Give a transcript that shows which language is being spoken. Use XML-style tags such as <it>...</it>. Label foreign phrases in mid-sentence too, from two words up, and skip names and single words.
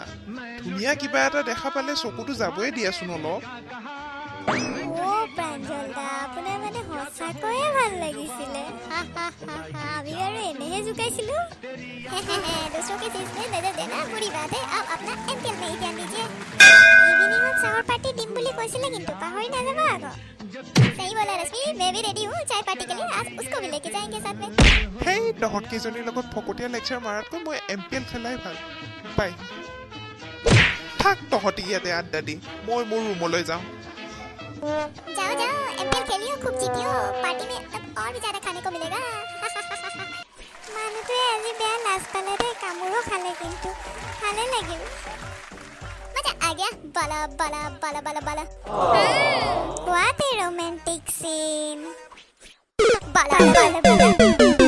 <as>ধুনীয়া কিবা এটা দেখা পালে চকুটো যাবই দিয়াচোন অলপ। ও প্ৰাঞ্জল দা, আপোনাৰ মানে সঁচাকৈয়ে ভাল লাগিছিলে। আমি আৰু এনেহে জুকাইছিলো।</as> <hi>दूसरों के चीज में नजर देना बुरी बात है। आप अपना MPL में ही ध्यान दीजिए। इवनिंग चावर पार्टी टीम बुली</hi> <as>কৈছিলে কিন্তু পাহৰি নাযাবা আকৌ।</as> <hi>सही बोला रश्मि, मैं भी रेडी हूँ चाय पार्टी के लिए। आज उसको भी लेके जाएंगे साथ में।</hi> <as>হেই তহঁত কেইজনীৰ লগত ফকতীয়া লেকচাৰ মাৰাতকৈ মই MPL খেলাই ভাল। বাই। থাক তহঁতি ইয়াতে আড্ডা দি, মই মোৰ ৰুমলৈ যাওঁ।</as> <hi>जाओ MPL खेलियो, खूब जीतियो। पार्टी में तब और भी ज्यादा खाने को मिलेगा।</hi> <as>মানুহটোৱে আজি বেয়া লাজ পালে দেই, কামোৰো খালে কিন্তু ভালে লাগিল।</as> <hi>मज़ा आ गया। বালা বালা বালা বালা বালা।</hi> <en>what a romantic scene. বালা বালা বালা।</en>